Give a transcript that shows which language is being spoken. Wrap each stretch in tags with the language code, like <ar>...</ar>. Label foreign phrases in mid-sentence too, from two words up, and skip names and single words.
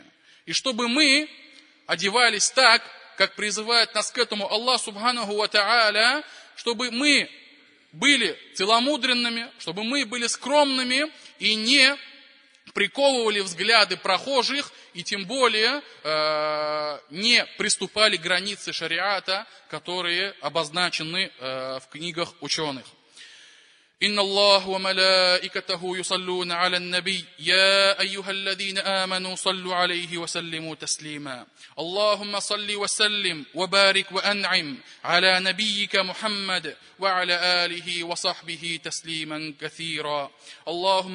<ru>И чтобы мы одевались так, как призывает нас к этому Аллах</ru> <ar>سبحانه وتعالى,</ar> <ru>чтобы мы были целомудренными, чтобы мы были скромными и не приковывали взгляды прохожих, и тем более не приступали к границе шариата, которые обозначены в книгах ученых.</ru> <ar>إن الله وملائكته يصلون على النبي يا أيها الذين آمنوا صلوا عليه وسلموا تسليما اللهم صل وسلم وبارك وأنعم على نبيك محمد وعلى آله وصحبه تسليما كثيرا اللهم</ar>